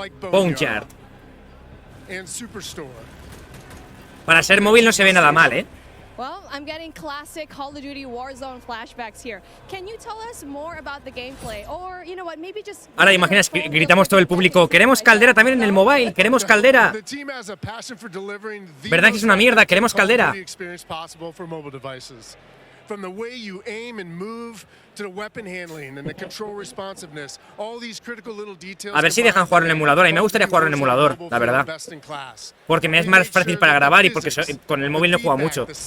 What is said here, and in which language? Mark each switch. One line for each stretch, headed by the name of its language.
English: Boneyard.
Spanish: Para ser móvil no se ve nada mal,
English: Well, I'm getting classic Call of Duty Warzone flashbacks here. Can you tell us more about the gameplay? Or, you know what, maybe just...
Spanish: Ahora imaginas que gritamos todo el público, queremos caldera también en el mobile, queremos caldera. ¿Verdad que es una mierda? Queremos caldera.
English: From the way you aim and move to the weapon handling and the control responsiveness, all these critical little details.
Spanish: A ver si dejan jugar en emulador. A mí me gustaría jugar en emulador, la verdad. Porque me es más fácil para grabar y porque con el móvil no juego mucho.